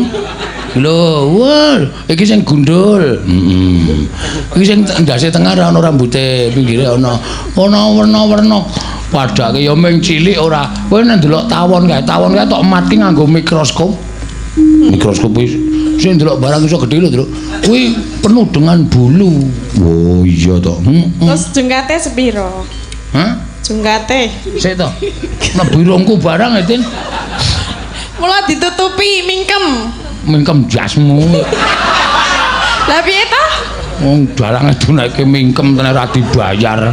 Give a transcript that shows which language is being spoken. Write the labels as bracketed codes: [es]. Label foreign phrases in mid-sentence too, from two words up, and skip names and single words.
[jv] Lho, wah, iki sing gundul. Iki sing ndase tengah ora ana rambuté, pinggire ana werna-werna. Padake ya mung cilik ora. Kowe nek ndelok tawon kae tok mati nganggo mikroskop. Mikroskop wis sing ndelok barang iso gedhe lho, Truk. [id] Kuwi penuh dengan bulu. [jv] Oh iya to. terus jungkate sepiro Hah? jungkate Sik to. Mlebu irungku barang ya, Tin. mula ditutupi mingkem Mingkem jasmu. lah piye to Wong dalange dunake mingkem tenan ora dibayar.